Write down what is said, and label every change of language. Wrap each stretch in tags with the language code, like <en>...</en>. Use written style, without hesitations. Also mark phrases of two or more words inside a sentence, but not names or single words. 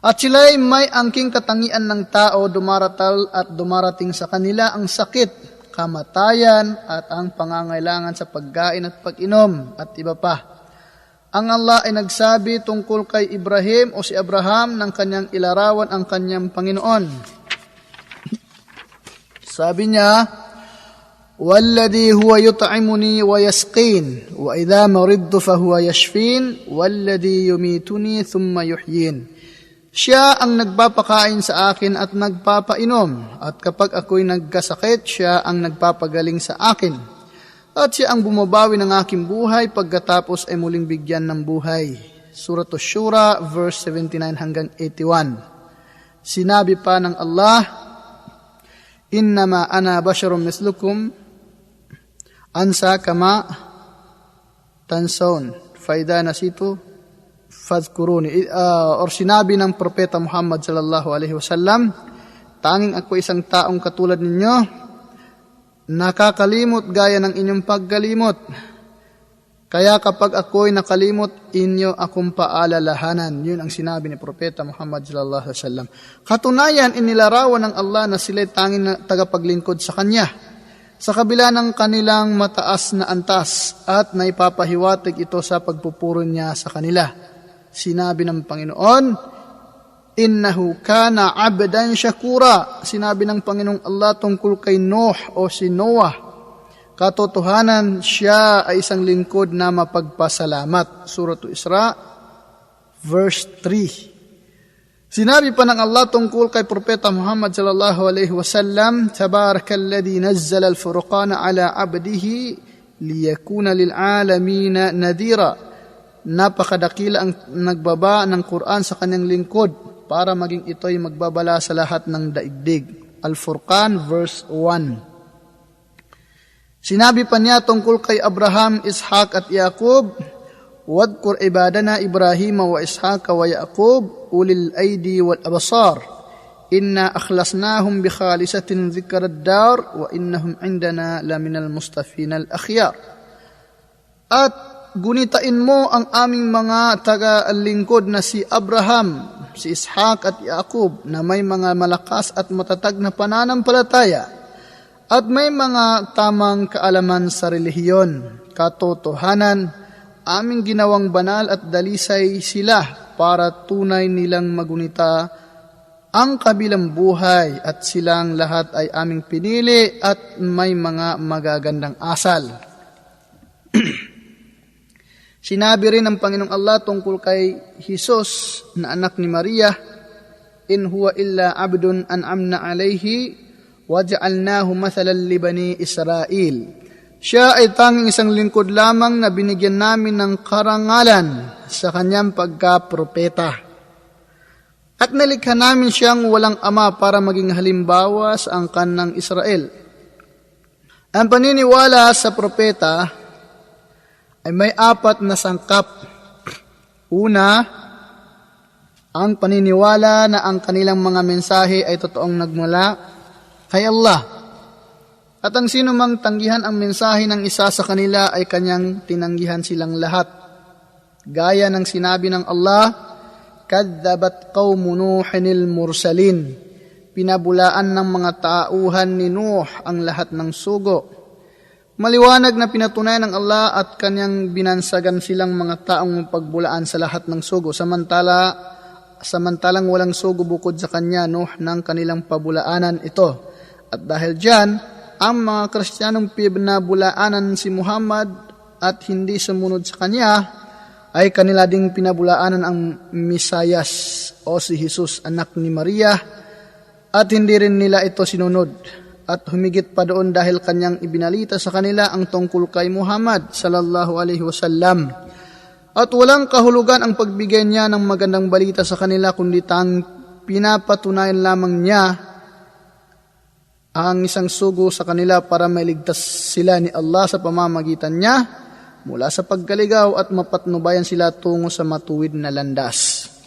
<tl>At sila'y may angking katangian ng tao, dumaratal at dumarating sa kanila ang sakit, kamatayan, at ang pangangailangan sa pagkain at pag-inom, at iba pa. Ang Allah ay nagsabi tungkol kay Ibrahim o si Abraham ng kanyang ilarawan ang kanyang Panginoon. Sabi niya,</tl> <ar>وَالَّذِي هُوَ يُطْعِمُنِي وَيَسْقِينِ وَإِذَا مَرِضْتُ فَهُوَ يَشْفِينِ وَالَّذِي يُمِيتُنِي ثُمَّ يُحْيِينِ.</ar> <tl>Siya ang nagpapakain sa akin at nagpapainom, at kapag ako'y nagkasakit, siya ang nagpapagaling sa akin. At siya ang bumabawi ng aking buhay pagkatapos ay muling bigyan ng buhay. Surah Ash-Shura, verse 79 hanggang 81. Sinabi pa ng Allah,</tl> <ar>إنما أنا بشر مثلكم أنسى كما تنسون فإذا نسيت فذكروني.</ar> <tl>Or sinabi ng propeta Muhammad</tl> <ar>صلى الله عليه وسلم,</ar> <tl>tanging ako isang taong katulad ninyo, nakakalimot gaya ng inyong pagkalimot. Kaya kapag ako'y nakalimot, inyo akong paalalahanan. Yun ang sinabi ni propeta Muhammad</tl> <ar>صلى الله عليه وسلم.</ar> <tl>Katunayan, inilarawan ng Allah na sila'y tanging na tagapaglingkod sa Kanya, sa kabila ng kanilang mataas na antas, at naipapahiwatig ito sa pagpupuro niya sa kanila. Sinabi ng Panginoon,</tl> <ar>إنه كان عبدا شكورا.</ar> <tl>Sinabi ng Panginoong Allah tungkol kay Noah o si Noah, katotohanan, siya ay isang lingkod na mapagpasalamat. Surah Isra, verse 3. Sinabi pa ng Allah tungkol kay Propeta Muhammad</tl> <ar>صلى الله عليه وسلم تبارك الذي نزل الفرقان على عبده ليكون للعالمين نذيرا.</ar> <tl>Napakadakila ang nagbaba ng Quran sa kanyang lingkod para maging ito'y magbabala sa lahat ng daigdig. Al-Furqan, verse 1. Sinabi pa niya tungkol kay Abraham,</tl> <ar>Ishaq at Yaqub, واذكر عبادنا إبراهيم وإسحاق ويعقوب أولي الأيدي والأبصار. إنا أخلصناهم بخالصة ذكرى الدار وإنهم عندنا لمن المصطفين الأخيار.</ar> <tl>At gunitain mo ang aming mga taga-lingkod na si Abraham, si Ishaq at Yaqub, na may mga malakas at matatag na pananampalataya at may mga tamang kaalaman sa relihiyon. Katotohanan, aming ginawang banal at dalisay sila para tunay nilang magunita ang kabilang buhay, at silang lahat ay aming pinili at may mga magagandang asal. Sinabi rin ng Panginoong Allah tungkol kay Jesus na anak ni Maria,</tl> <ar>إن هو إلا عبد أنعمنا عليه وجعلناه مثلا لبني إسرائيل.</ar> <tl>Siya ay tanging isang lingkod lamang na binigyan namin ng karangalan sa kanyang pagka-propeta. At nalikha namin siyang walang ama para maging halimbawa sa angkan ng Israel. Ang paniniwala sa propeta ay may 4 na sangkap. Una, ang paniniwala na ang kanilang mga mensahe ay totoong nagmula kay Allah. At ang sino mang tanggihan ang mensahe ng isa sa kanila ay kanyang tinanggihan silang lahat. Gaya ng sinabi ng Allah,</tl> <ar>كذبت قوم نوح المرسلين.</ar> <tl>ipinabulaan ng mga tauhan ni Nuh ang lahat ng sugo. Maliwanag na pinatunayan ng Allah at kanyang binansagan silang mga taong pagbulaan sa lahat ng sugo. Samantalang walang sugo bukod sa kanya, Nuh, ng kanilang pabulaanan ito. At dahil dyan, ang mga Kristiyanong pinabulaanan si Muhammad at hindi sumunod sa kanya, ay kanila ding pinabulaanan ang Misayas o si Jesus, anak ni Maria, at hindi rin nila ito sinunod. At humigit pa doon dahil kanyang ibinalita sa kanila ang tungkol kay Muhammad</tl> <ar>صلى الله عليه وسلم.</ar> <tl>At walang kahulugan ang pagbigay niya ng magandang balita sa kanila, kundi pinapatunayan lamang niya ang isang sugo sa kanila para mailigtas sila ni Allah sa pamamagitan niya mula sa pagkaligaw at mapatnubayan sila tungo sa matuwid na landas.</tl>